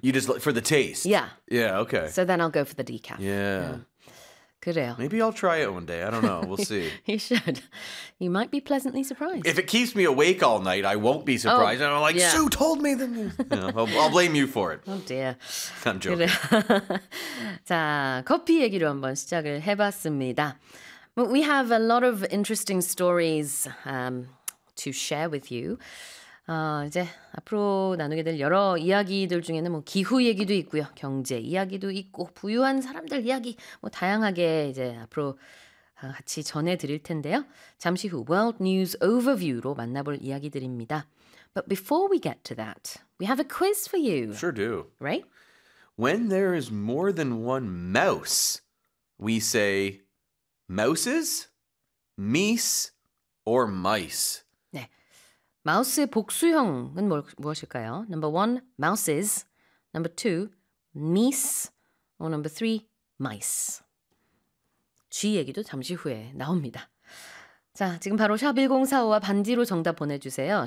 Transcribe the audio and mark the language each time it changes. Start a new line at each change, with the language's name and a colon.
English: You just, for the taste? Yeah. Yeah, okay. So then I'll go for the decaf. Yeah. Good ale. Maybe I'll try it one day. I don't know. We'll see. You should. You might be pleasantly surprised. If it keeps me awake all night, I won't be surprised. Oh, and I'm like, Sue told me the news. You know, I'll blame you for it. Oh, dear. I'm joking.
Korean: 자, 커피 얘기로 한번 시작을 해봤습니다.
English: But we have a lot of interesting stories to share with you.
Korean: 이제 앞으로 나누게 될 여러 이야기들 중에는 뭐 기후 얘기도 있고요, 경제 이야기도 있고, 부유한 사람들 이야기 뭐 다양하게 이제 앞으로 같이 전해드릴 텐데요. 잠시 후 World News Overview로 만나볼 이야기들입니다.
English: But before we get to that, we have a quiz for you. Sure do. Right? When there is more than one mouse, we say mouses, meese, or mice.
Korean: 마우스의 복수형은 무엇일까요?
English: Number one, mouses. Number two, meese. Or number three, mice.
Korean: 쥐 얘기도 잠시 후에 나옵니다. 자, 지금 바로 샵1045와 반지로 정답 보내주세요.